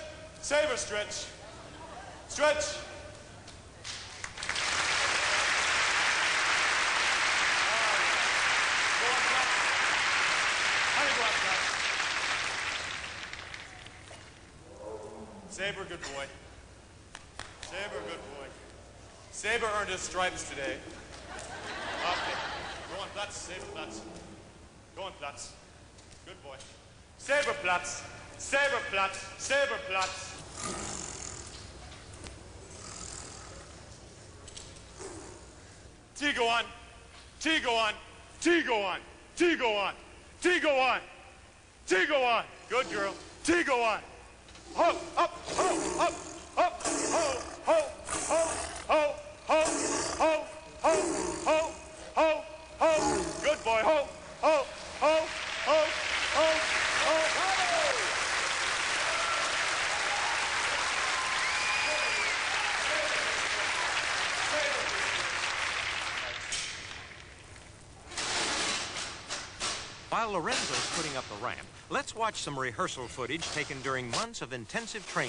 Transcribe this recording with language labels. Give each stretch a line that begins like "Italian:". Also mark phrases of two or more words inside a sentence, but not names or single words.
English: Saber, stretch. Stretch. Saber, good boy. Saber, good boy. Saber earned his stripes today. Okay. Go on, Platz. Saber, Platz. Go on, Platz. Good boy. Saber, Platz. Saber, Platz. Saber, Platz. T go on. T go on. T go on. T go on. T go on. T go on. Good girl. T go on. Ho, up, ho, up, up, ho, ho, ho, ho, ho, ho, ho, ho, ho, ho. Good boy. Ho, ho, ho, ho, ho, ho, ho. While Lorenzo's putting up the ramp, let's watch some rehearsal footage taken during months of intensive training.